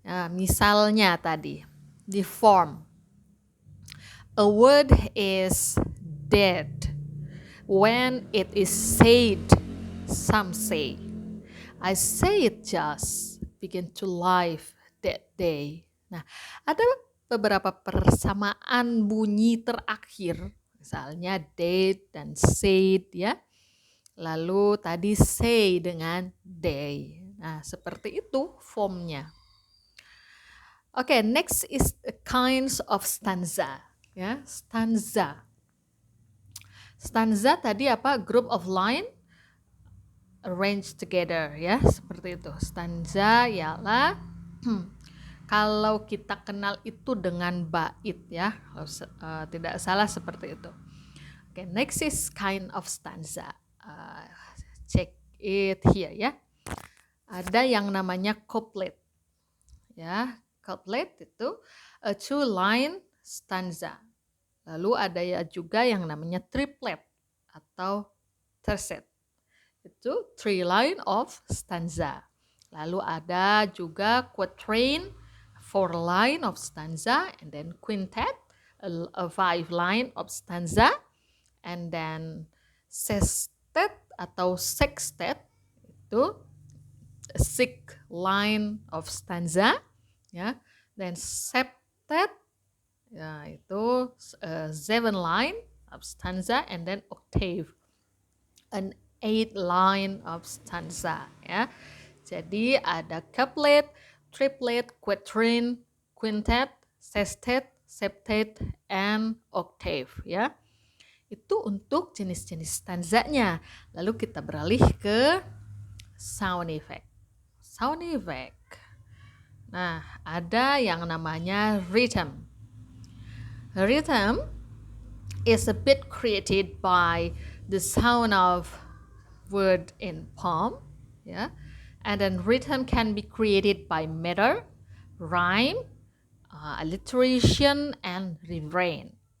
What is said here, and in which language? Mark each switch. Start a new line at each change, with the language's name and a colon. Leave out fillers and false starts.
Indonesian: Misalnya tadi di
English: form, a word is dead when it is said, some say. I say it just begin to life that day.
Indonesian: Nah, ada beberapa persamaan bunyi terakhir, misalnya date dan said ya. Lalu tadi say dengan day. Nah, seperti itu formnya.
English: Oke, next is the kinds of stanza.
Indonesian: Ya, stanza. Stanza tadi apa?
English: Group of line arranged together ya, seperti itu.
Indonesian: Stanza ialah kalau kita kenal itu dengan bait ya, tidak salah seperti itu.
English: Oke, next is kind of stanza. Check it here
Indonesian: ya. Ada yang namanya couplet.
English: Ya, couplet itu a two line stanza.
Indonesian: Lalu ada ya juga yang namanya triplet atau tercet.
English: Itu three line of stanza. Lalu ada juga quatrain, four line of stanza, and then quintet, a five line of stanza, and then sestet atau sextet itu six line of stanza, ya. Then septet, ya itu seven line of stanza, and then octave, an 8 line of stanza ya.
Indonesian: Jadi ada
English: couplet, triplet, quatrain, quintet, sestet, septet, and octave ya.
Indonesian: Itu untuk jenis-jenis stanzanya. Lalu kita beralih ke sound effect. Sound effect. Nah, ada yang namanya rhythm.
English: Rhythm is a bit created by the sound of word in poem, ya. And then rhythm can be created by meter, rhyme, alliteration, and refrain.